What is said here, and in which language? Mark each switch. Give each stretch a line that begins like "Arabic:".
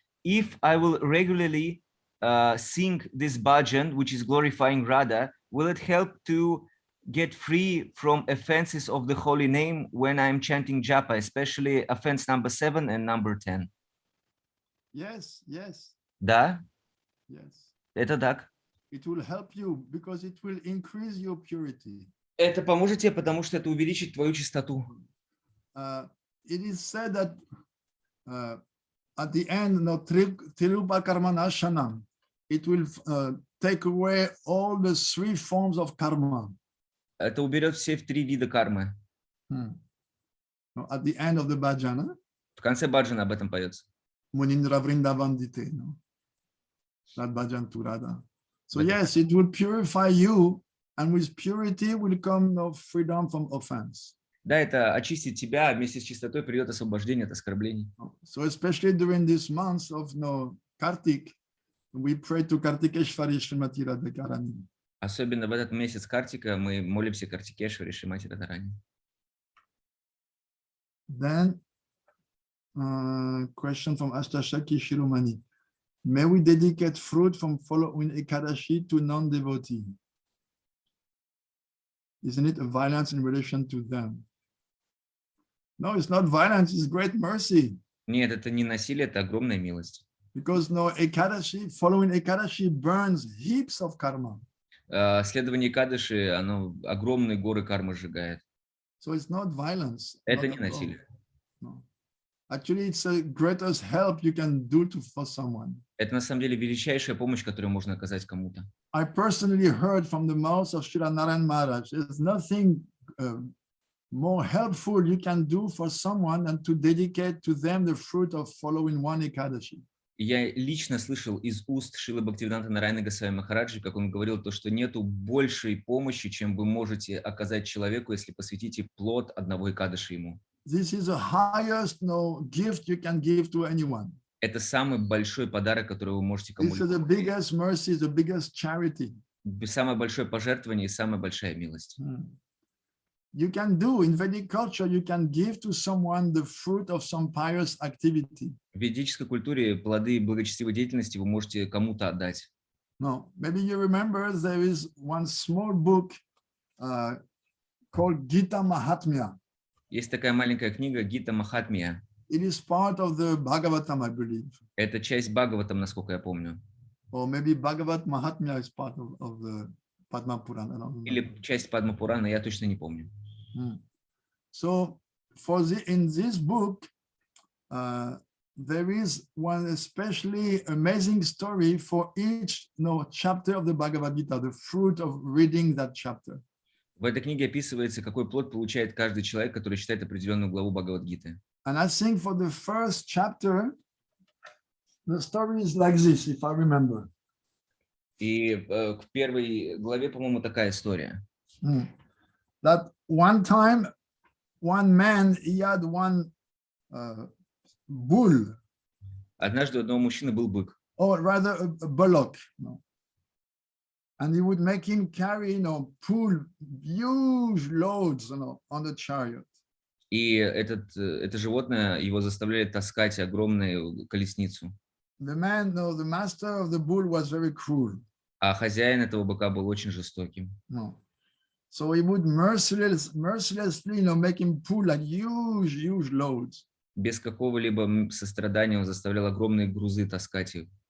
English: If I will regularly sing this bhajan, which is glorifying Radha, will it help to get free from offenses of the holy name when I'm chanting japa, especially offense number 7 and number 10? Yes, yes.
Russian: Да,
English: Yes.
Russian: это так.
English: It will help you because it will increase your purity.
Russian: Это поможет тебе, потому что это увеличит твою чистоту.
English: It is said that at the end, no, Tirupa Karmanashanam, it will take away all the 3 forms of karma.
Russian: Это уберет все 3 вида кармы.
English: No, at the end of the bhajana,
Russian: В конце баджана об этом поется.
English: Munindra Vrindavan Dite, no? That bhajan to Radha. So yes, it will purify you, and with purity will come no freedom from offense.
Russian: Да, это очистит тебя, а вместе с чистотой придет освобождение от оскорблений.
English: So especially during this month of Kartik, we pray to Kartikeshwari Srimati Radharani.
Russian: Особенно в этот месяц Картика мы молимся Картикешваре Шримати Радхарани.
English: Then, question from Ashtashaki Shiromani. May we dedicate fruit from following Ekadashi to non-devotee? Isn't it a violence in relation to them? No, it's not violence, it's great mercy.
Russian: Нет, это не насилие, это огромная милость.
English: Because Ekadashi, following Ekadashi burns heaps of karma.
Russian: Следование Экадаши, оно огромные горы кармы сжигает.
English: So it's not violence.
Russian: Это не насилие.
English: No. Actually, it's the greatest help you can do for someone.
Russian: Это на самом деле величайшая помощь, которую можно оказать кому-то.
English: I personally heard from the mouth of Sri Narayan Maharaj, there's nothing more helpful you can do for someone than to dedicate to them the fruit of following one Ekadashi.
Russian: Я лично слышал из уст Шрилы Бхактиведанты Ваманы Госвами Махараджа, как он говорил, то, что нету большей помощи, чем вы можете оказать человеку, если посвятите плод одного Экадаши ему.
English: This is the highest gift you can give to anyone.
Russian: Это самый большой подарок, который вы можете кому-либо.
English: This is the biggest mercy, the biggest charity.
Russian: Самое большое пожертвование и самая большая милость.
English: You can do in Vedic culture, you can give to someone the fruit of some pious activity.
Russian: В ведической культуре плоды благочестивой деятельности вы можете кому-то отдать.
English: No, maybe you remember there is one small book called Gita Mahatmya.
Russian: Есть такая маленькая книга Гита Махатмия.
English: It is part of the Bhagavatam, I believe.
Russian: Это часть Бхагаватам, насколько я помню.
English: Or maybe Bhagavat Mahatmya is part of the Padma Purana.
Russian: Или часть Падма Пурана, я точно не помню.
English: So in this book, there is one especially amazing story for each chapter of the Bhagavad Gita, the fruit of reading that chapter.
Russian: В этой книге описывается, какой плод получает каждый человек, который читает определенную главу Бхагавад-гиты.
English: And I think for the first chapter, the story is like this, if I remember.
Russian: И к первой главе, по-моему, такая история.
English: That one time, one man, he had one bull,
Russian: Однажды у одного мужчины был бык,
English: or rather a bullock. And he would make him carry, pull huge loads, on the chariot.
Russian: и это животное его заставляли таскать огромную колесницу.
English: The master of the bull was very cruel.
Russian: А хозяин этого быка был очень жестоким.
English: So he would mercilessly, make him pull like huge loads.
Russian: Без какого-либо сострадания он заставлял огромные грузы таскать их.